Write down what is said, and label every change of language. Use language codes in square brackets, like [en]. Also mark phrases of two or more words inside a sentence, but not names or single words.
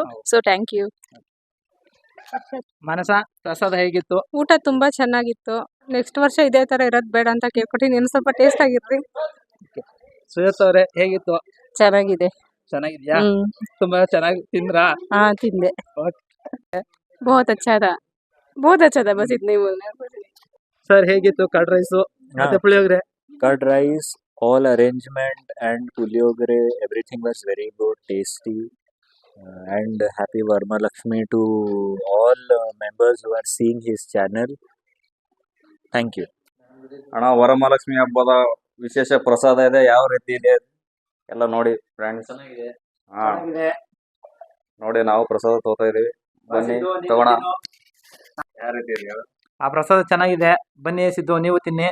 [en] So thank you. [kn] ಮನಸ, ಪ್ರಸಾದ ಹೇಗಿತ್ತು? ಊಟ ತುಂಬಾ ಚೆನ್ನಾಗಿತ್ತು. ನೆಕ್ಸ್ಟ್ ವರ್ಷ ಇದೇ ತರ ಇರೋದ್ ಬೇಡ ಅಂತ ಕೇಳ್ಕೊತೀನಿ. ಇನ್ನು ಸ್ವಲ್ಪ ಟೇಸ್ಟ್ ಆಗಿರ್ರಿ. ಸುಯತ್ ಅವ್ರೆ ಹೇಗಿತ್ತು? ಚೆನ್ನಾಗಿದೆ. ಚೆನ್ನಾಗಿದ್ಯಾ? ತುಂಬಾ ಚೆನ್ನಾಗಿ ತಿಂದ್ರಾ? ಹಾ, ತಿಂದೆ. [hi] बहुत अच्छा था बस इतने ही बोलना है. [kn] ಸರ್ ಹೇಗಿತ್ತು [en] curd rice [kn] ಮತ್ತೆ ಪುಳಿಯೋಗರೆ? [en] Curd rice, all arrangement and puliyogare, everything was very good, tasty. And happy Varmalakshmi to all members who are seeing his channel. Thank you. [kn] ಅಣ್ಣ, ವರಮಹಾಲಕ್ಷ್ಮಿ ಹಬ್ಬದ ವಿಶೇಷ ಪ್ರಸಾದ ಇದೆ, ಯಾವ ರೀತಿ ಇದೆ ಎಲ್ಲ ನೋಡಿ ಫ್ರೆಂಡ್ಸ್. ಹಾ, ನೋಡಿ ನಾವು ಪ್ರಸಾದ ತಗೋತಾ ಇದೀವಿ. ಬನ್ನಿ ತಗೋಣ. ಯಾವ ರೀತಿ ಇದೆ? ಆ ಪ್ರಸಾದ ಚೆನ್ನಾಗಿದೆ. ಬನ್ನಿ ಸಿದ್ದು, ನೀವು ತಿನ್ನಿ.